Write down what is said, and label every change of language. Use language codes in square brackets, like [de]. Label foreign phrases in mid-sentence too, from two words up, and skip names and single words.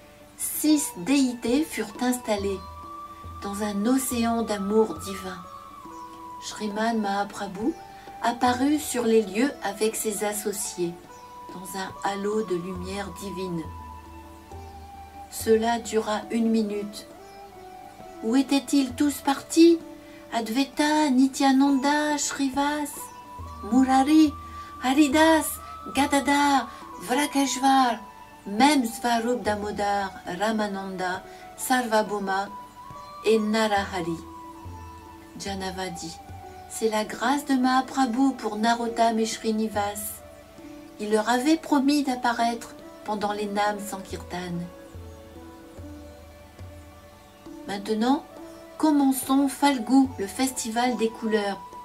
[fr] 6 déités furent installées, dans un océan d'amour divin. Shriman Mahaprabhu apparut sur les lieux avec ses associés, dans un halo de lumière divine. Cela dura 1 minute. Où étaient-ils tous partis? Advaita, Nityananda, Shrivas, Murari, Haridas, Gadadhar, Vrakeshvar, même Svarup Damodar, Ramananda, Sarvabhauma et Narahari. Janava dit: c'est la grâce de Mahaprabhu pour Narottam et Srinivas. Il leur avait promis d'apparaître pendant les Nam Sankirtan. Maintenant, commençons Falgu, le festival des couleurs.